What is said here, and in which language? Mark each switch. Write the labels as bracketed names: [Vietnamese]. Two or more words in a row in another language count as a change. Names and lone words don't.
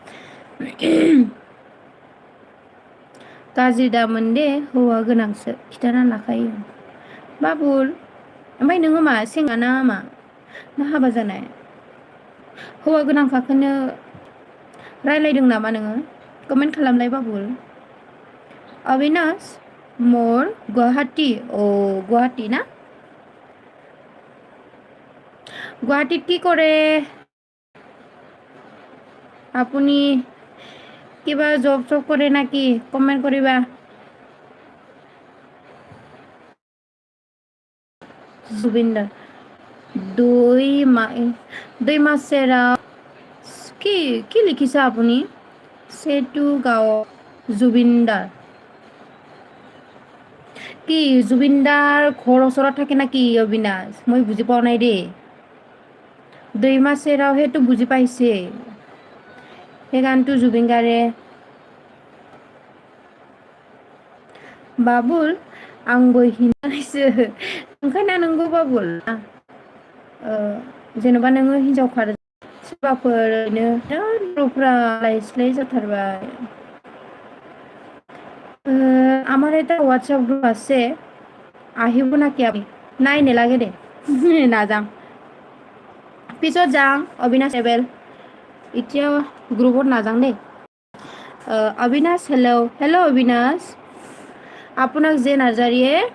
[Bodo] गाज्रि दामोन दे हौवा गोनांसो खिन्थाना लाखायो बाबुल ओमफ्राय नोङो मा सेंग्रा ना मा ना हाबा जानाय हौवा गोनांखाखौनो रायलायदों नामा नोङो कमेन्ट खालामलाय बाबुल अविनाश मोर गुवाहाटी गुवाहाटी ना [Assamese] গুৱাহাটীত কি কৰে আপুনি কিবা জব চব কৰে নাকি কমেণ্ট কৰিবা জুবিনদাৰ দুই মাছেৰা কি কি লিখিছে আপুনি চেতু গাঁও জুবিনদাৰ কি জুবিনদাৰ ঘৰৰ ওচৰত থাকে নেকি অবিনাশ মই বুজি পোৱা নাই দেই দুই মাছেৰাও সেইটো বুজি পাইছে সেই গানটো জুবিন গাৰ্গে [Bodo] बाबुल आंबो हिनजावसो ओंखायनो नोंगौ बाबुल जेन'बा नोङो हिनजावखा सोरबाफोर ओरैनो बर'फ्रा लायस्लाय जाथारबाय [Assamese] আমার এটা হোয়াটসঅ্যাপ গ্রুপ আছে আহিব নাকি আপনি নাই নেলাগে দে নাযাম পিছত যাম অবিনাশ এবেল এতিয়া গ্ৰুপত নাযাওঁ দেই অবিনাশ হেল্ল' হেল্ল' অবিনাশ আপোনাক যে নাৰ্জাৰীয়ে